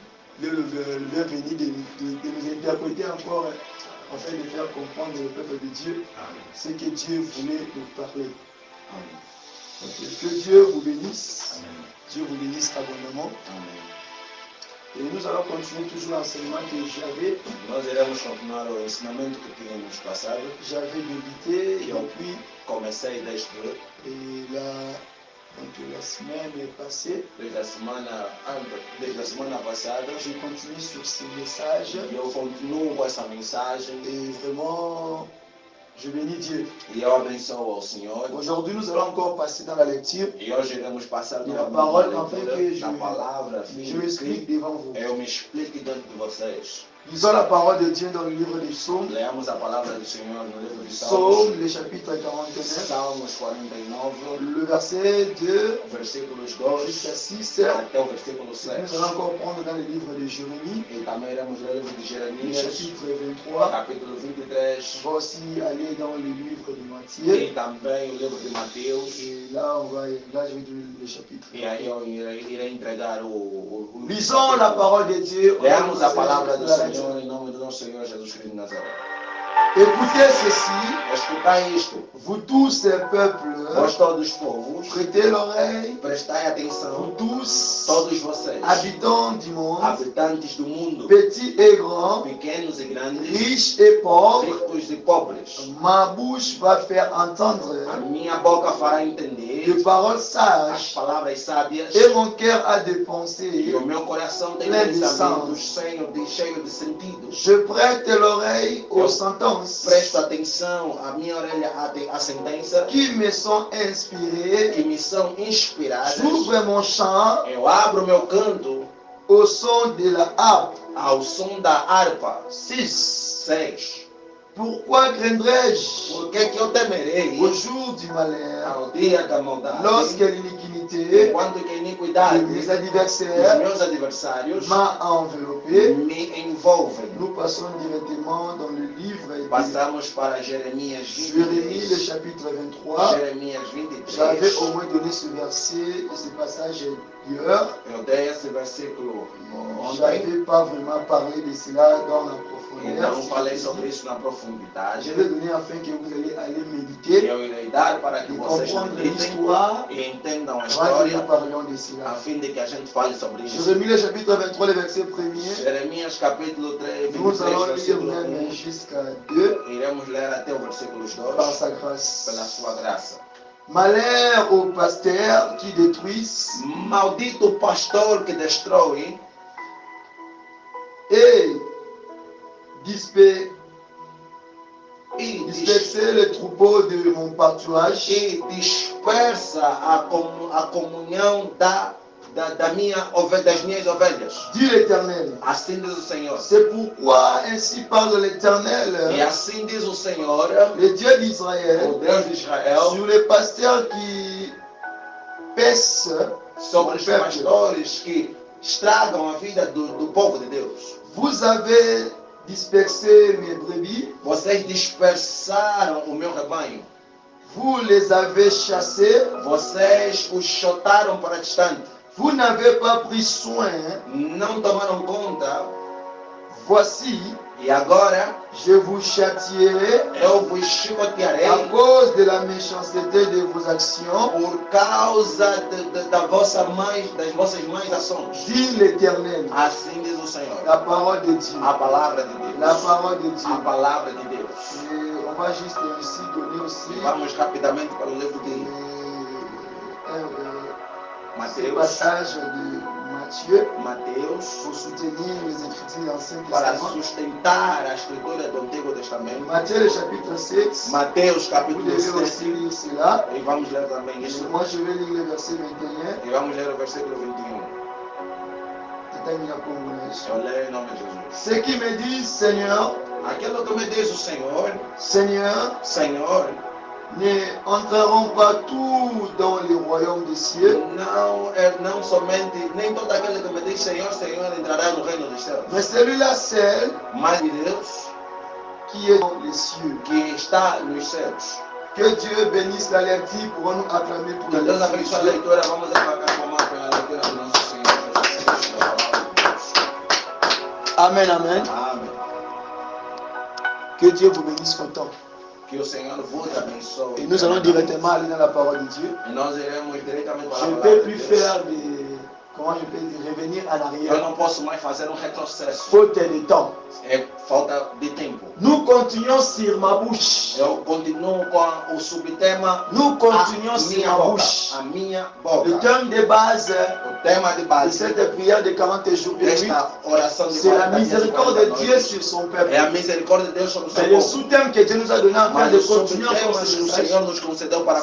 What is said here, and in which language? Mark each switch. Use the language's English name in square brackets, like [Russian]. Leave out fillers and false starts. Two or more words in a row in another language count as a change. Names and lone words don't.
[French] Le bienvenu de nous interpréter encore, afin de faire comprendre le peuple de Dieu ce que Dieu voulait nous parler. Donc, que Dieu vous bénisse. Amen. Dieu vous bénisse abondamment. Amen. Et nous allons continuer toujours l'enseignement que j'avais. [Portuguese] Nós iremos continuar o ensinamento que tínhamos passado. [French] J'avais débuté [Portuguese] depuis comecei desde [French] la semaine passée. [Portuguese] Desde a semana passada. [French] Je continue sur ces messages. [Portuguese] Eu continuo com essa mensagem. [French] Et vraiment, je bénis Dieu. [Portuguese] E eu abençoo ao Senhor. [French] Aujourd'hui, nous allons encore passer dans la lecture. [Portuguese] E hoje iremos passar [French] la parole afin que je m'explique devant vous. [Portuguese] Eu me explique diante de vocês. [French] Lisons la parole de Dieu dans le livre des Psaumes. [Portuguese] Leamos a palavra do Senhor no livro de [French] Psaumes, le chapitre 49. [Portuguese] Salmos 49. [French] Le verset 2 [Portuguese] versículos 2 [French] jusqu'à 6. [Portuguese] Até o versículo 6. [French] Nous allons encore prendre dans le livre de Jérémie. [Portuguese] E também iremos ler o livro de Jeremias. [French] Le chapitre 23. [Portuguese] Capítulo 23. [French] On va aussi aller dans le livre de Matthieu. [Portuguese] E também o livro de Mateus. [French] Et là, je vais donner le chapitre. [Portuguese] E aí eu irei entregar o [French] Lisons la parole de Dieu. [Portuguese] Leamos a palavra do Senhor em nome do nosso Senhor Jesus Cristo de Nazaré. [French] Écoutez ceci, [Portuguese] escutai isto, [French] vous tous ces peuples, [Portuguese] vós todos os povos, [French] prêtez l'oreille, [Portuguese] prestai atenção, [French] vous tous, [Portuguese] todos vocês, [French] habitants du monde, [Portuguese] habitantes do mundo, [French] petits et grands, [Portuguese] pequenos e grandes, [French] riches et pauvres, [Portuguese] ricos e pobres. [French] Ma bouche va faire entendre, [Portuguese] a minha boca fará entender, [French] de paroles [Portuguese] as [French] sages, [Portuguese] palavras sábias, [French] et mon cœur a des pensées, [Portuguese] e o meu coração tem [French] plein de [Portuguese] pensamentos [French] sens. [Portuguese] cheio de sentido. [French] Je prête l'oreille aux sentences [Portuguese] presto atenção, a minha orelha à sentença [French] qui me sont inspirées, [Portuguese] que me são inspiradas. [French] j'ouvre mon chant [Portuguese] Eu abro meu canto [French] au son de la harpe. [Portuguese] ao som da harpa. [French] 6. 6. Pourquoi craindrais-je [Portuguese] Por que que eu temerei [French] au jour du malheur, [Portuguese] ao dia da maldade, [French] lorsque l'iniquité [Portuguese] enquanto que a de iniquidade [French] mes [Portuguese] dos [French] adversaires [Portuguese] meus adversários [French] m'a enveloppé? [Portuguese] me envolvem? [French] Nous passons directement dans le livre de [Portuguese] Passamos para Jeremias [French] Jérémie, le 23. chapitre 23. Jeremias J'avais 23. au moins donné ce verset et ce passage hier. [Portuguese] Eu dei esse versículo [French] Je [Portuguese] ontem [French] n'avais pas vraiment parlé de cela dans la [Portuguese] e [French] profondeur. [Portuguese] não falei sobre isso na profundidade. [French] Je vais donner afin que vous allez aller méditer [Portuguese] Eu irei dar para que [French] et [Portuguese] vocês [French] comprendre [Portuguese] meditem [French] l'histoire [Portuguese] e entendam a [French] avant que nous [Portuguese] história, [French] parlions de [Portuguese] a [French] cela. [Portuguese] fim de que a gente fale sobre isso. [French] Jérémie, le chapitre 23, le verset 1er. [Portuguese] Jeremias capítulo 3, [French] Nous 23, allons lire [Portuguese] versículo [French] même 1. jusqu'à 2 [Portuguese] Iremos ler até o versículo 2, [French] par sa [Portuguese] pela [French] grâce. [Portuguese] sua graça. [French] Malheur aux pasteurs qui détruisent [Portuguese] Maldito pastor que destrói [French] et disperser [Portuguese] e [French] le troupeau de mon pâturage. [Portuguese] dispersa a comunhão das minhas ovelhas. [French] Dit l'Éternel. [Portuguese] Assim diz o Senhor. [French] C'est pourquoi ainsi parle l'Éternel, [Portuguese] E assim diz o Senhor, [French] le Dieu d'Israël, [Portuguese] o Deus de Israel, [French] sur les pasteurs qui paissent [Portuguese] sobre os [French] mon peuple. [Portuguese] pastores que estragam a vida do povo de Deus. [French] Vous avez dispersé mes brebis, [Portuguese] Vocês dispersaram o meu rebanho. [French] vous les avez chassés, [Portuguese] Vocês os chotaram para distante. [French] vous n'avez pas pris soin. [Portuguese] Não tomaram conta. [French] Voici, [Portuguese] E agora [French] je vous châtierai [Portuguese] eu vos chicotearei [French] à cause de la méchanceté de vos actions, [Portuguese] por causa das vossas más ações. [French] dit l'Éternel. [Portuguese] Assim diz o Senhor. [French] La parole de Dieu. [Portuguese] A palavra de Deus. [French] La parole de [Portuguese] A [French] Dieu. [Portuguese] palavra de Deus. [French] Et on va juste ici donner aussi [Portuguese] E vamos rapidamente para o livro de [French] ce Mateus. passage de Matthieu Mateus, pour soutenir les Écritures de l'Ancien [Portuguese] para [French] Testament. [Portuguese] sustentar a escritura do Antigo Testamento. [French] Matthieu, le chapitre 7. Mateus Vous [Portuguese] capítulo [French] devez aussi 7. lire cela. [Portuguese] E vamos ler também isso. [French] Moi, je vais lire le verset 21. [Portuguese] E vamos ler o versículo 21. Eu leio em nome de Jesus. [French] Ceux qui me disent, Seigneur, [Portuguese] Aquilo que me diz o Senhor, [French] Seigneur, [Portuguese] Senhor, [French] ne entreront pas tous dans le royaume des cieux, [Portuguese] não somente, nem todo aquele que me diz Senhor, Senhor, entrará no reino dos céus. [French] mais celui-là seul [Portuguese] Mas de Deus, [French] qui est dans les cieux. [Portuguese] que está nos céus. [French] Que Dieu bénisse la lecture, pourrons nous acclamer pour Que la [Portuguese] Deus [French] lecture. [Portuguese] abençoe a leitura, vamos aclamar pela leitura do nosso Senhor Jesus Cristo, da palavra de Deus. [French] Amen, amen. [Portuguese] Amém. [French] Que Dieu vous bénisse autant. [Portuguese] Que o Senhor vos abençoe. [French] Et nous allons directement aller dans la parole de Dieu. [Portuguese] E nós iremos diretamente para [French] Je [Portuguese] a [French] ne [Portuguese] palavra [French] peux [Portuguese] de [French] plus [Portuguese] Deus. [French] faire des... Comment je peux dire, revenir en [Portuguese] Eu [French] arrière. [Portuguese] não posso mais fazer retrocesso. [French] Faute de temps. [Portuguese] É falta de tempo. [French] Nous continuons sur ma bouche. [Portuguese] Eu continuo com o subtema [French] Nous continuons [Portuguese] a [French] sur [Portuguese] minha [French] ma [Portuguese] boca. [French] bouche. [Portuguese] A minha [French] Le [Portuguese] boca. [French] thème de base [Portuguese] O tema de de base [French] cette prière de 40 jours et nuits, [Portuguese] desta oração de [French] c'est la 40 [Portuguese] dias e [French] miséricorde 40 de Dieu [Portuguese] noites [French] sur son peuple. [Portuguese] é a misericórdia de Deus sobre o [French] C'est [Portuguese] seu [French] le [Portuguese] povo. [French] sous-thème que Dieu nous a donné afin [Portuguese] Mas de o [French] continuer à [Portuguese] subtema [French] faire ce [Portuguese] que o [French] message. [Portuguese] Senhor nos concedeu para